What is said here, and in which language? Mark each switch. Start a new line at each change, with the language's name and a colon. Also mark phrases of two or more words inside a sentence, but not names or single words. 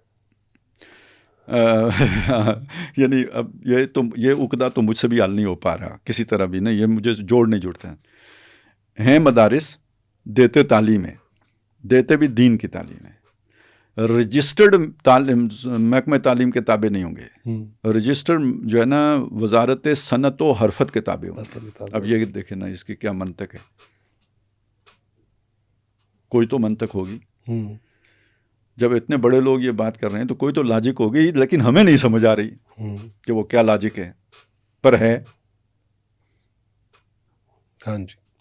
Urdu: یعنی اب یہ عقدہ تو مجھ سے بھی حل نہیں ہو پا رہا کسی طرح بھی, نہیں یہ مجھے جوڑ نہیں جڑتا. ہیں مدارس دیتے تعلیم ہے, دیتے بھی دین کی تعلیم ہے, رجسٹرڈ محکمہ تعلیم کے تابع نہیں ہوں گے, رجسٹرڈ جو ہے نا وزارت صنعت و حرفت کے تابع ہوں گے. اب یہ دیکھیں نا اس کی کیا منطق ہے, کوئی تو منطق ہوگی. جب اتنے بڑے لوگ یہ بات کر رہے ہیں تو کوئی تو لاجک ہوگی, لیکن ہمیں نہیں سمجھ آ رہی کہ وہ کیا لاجک ہے, پر ہے. ہاں جی.